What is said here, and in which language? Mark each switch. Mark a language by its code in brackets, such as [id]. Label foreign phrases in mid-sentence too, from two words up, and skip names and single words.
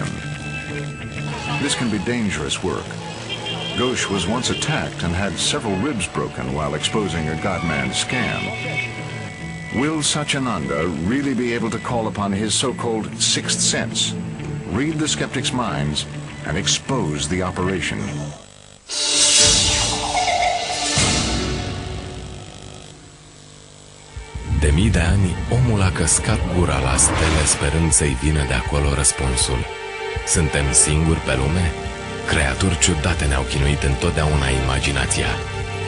[en] This can be dangerous work. Ghosh was once attacked and had several ribs broken while exposing a godman scam. Will Satyananda really be able to call upon his so-called sixth sense, read the skeptics' minds, and expose the operation? [ro] De mii de ani, omul a căscat gura la stele sperând să-i vină de acolo răspunsul. Suntem singuri pe lume? Creaturi ciudate ne-au chinuit întotdeauna imaginația.